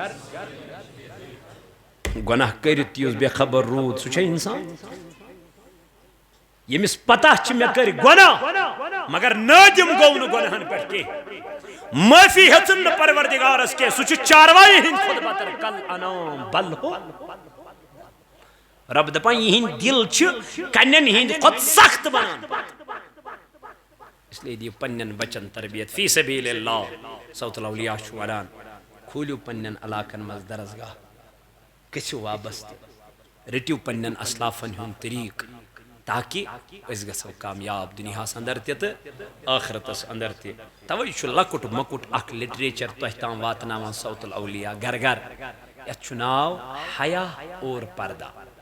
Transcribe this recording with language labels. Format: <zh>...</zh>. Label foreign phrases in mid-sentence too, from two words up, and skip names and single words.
<ks>گۄناہ کٔرِتھ یُس بے خبر روٗد سُہ چھا انسان ییٚمِس پتہ چھِ مےٚ کٔرۍ گۄناہ مگر نٲدِم گوٚو نہٕ گۄناہن پٮ۪ٹھ کینٛہہ معٲفی ہیٚژٕن نہٕ پروردگارس کینٛہہ سُہ چھُ چاروایہِ ہٕنٛدۍ کھۄتہٕ بدتر</ks> <ar>کل انام بل ہو</ar> <ks>رب دپان یِہٕنٛدۍ دِل چھِ کنٮ۪ن ہٕنٛدۍ کھۄتہٕ سخت بنان</ks> <ur>اس لیے</ur> <ks>دِیِو پننٮ۪ن بچن تربیت</ks> <ar>فی سبیل اللہ</ar> <ks>صوت الاولیاء چھُ ونان کھوٗلِو پننٮ۪ن علاقن منٛز درسگاہ گٔژھِو وابستہٕ رٔٹِو پننٮ۪ن اسلافن ہُنٛد طریٖقہٕ تاکہ اس گژھو کامیاب دنیاہس اندر تہ تو آخرتس اندر تہ توے چھ لکٹ مکٹ اخ لٹریچر تہ تام واتناوان صوت الاولیاء گھر گھر یتھ چھ ناو حیا اور پردہ</ks>